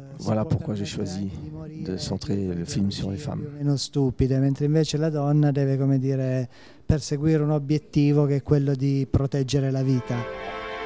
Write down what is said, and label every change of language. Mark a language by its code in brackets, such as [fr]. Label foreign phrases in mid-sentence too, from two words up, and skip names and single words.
[fr] Voilà pourquoi j'ai choisi de centrer le film sur les femmes. [it] Meno stupide, mentre invece la donna deve, come dire, perseguire un obiettivo che è quello di proteggere la vita.